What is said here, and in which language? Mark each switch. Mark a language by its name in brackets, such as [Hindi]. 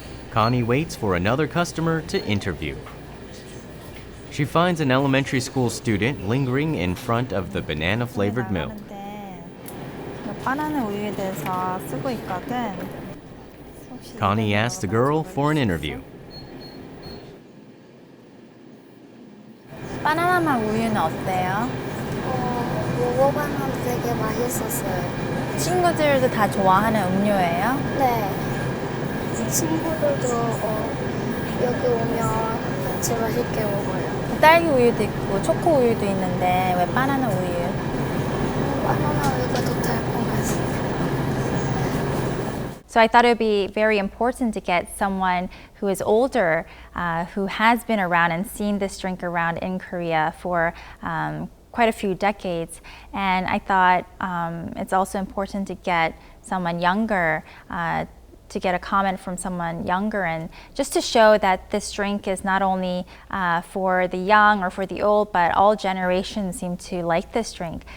[English] Connie waits for another customer to interview. She finds an elementary school student lingering in front of the banana-flavored milk. [Korean] 바나나 우유에 대해서 쓰고 있거든. [English] Connie asks the girl for an interview. [Korean] 바나나 맛 우유는 어때요? 먹어봤는데 되게 맛있었어요. 친구들도 다 좋아하는 음료예요? 네. 친구들도 여기 오면 같이 맛있게 먹어요. 딸기 우유도 있고 초코 우유도 있는데 왜 바나나 우유? 바나나 우유가 더 달콤해서. [English] So I thought it would be very important to get someone who is older, who has been around and seen this drink around in Korea for quite a few decades. And I thought it's also important to get someone younger, to get a comment from someone younger, and just to show that this drink is not only for the young or for the old, but all generations seem to like this drink.